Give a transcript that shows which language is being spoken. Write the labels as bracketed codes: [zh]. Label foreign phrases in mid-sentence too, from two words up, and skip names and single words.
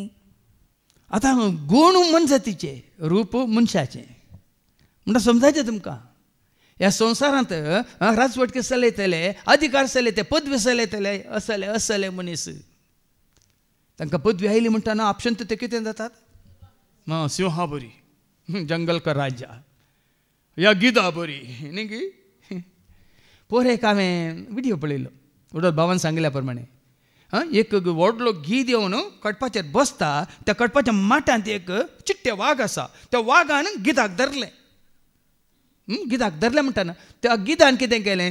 [kok] आतां गूण मनजातीचे रूप मनशाचे म्हणटा समजायचें तुमकां. ह्या संवसारांत राजवट चलयतले, अधिकार चलयते, पदवी चलयतले असले मनीस तांकां पदवी आयली म्हणटाना आपशंत ते कितें जातात? सिंहा बरी, [hi] जंगल का राजा, [kok] या गिदा बरी न्ही गी. एक हांवें विडियो पळयलो. उडत भावान सांगिल्ल्या प्रमाणे एक व्हडलो गीद येवन कडपाचेर बसता. त्या कडपाच्या माटांत एक चिट्टे वाघ आसा. त्या वाघान गिदाक धरलें. गिदाक धरलें म्हणटाना त्या गिदान कितें केलें?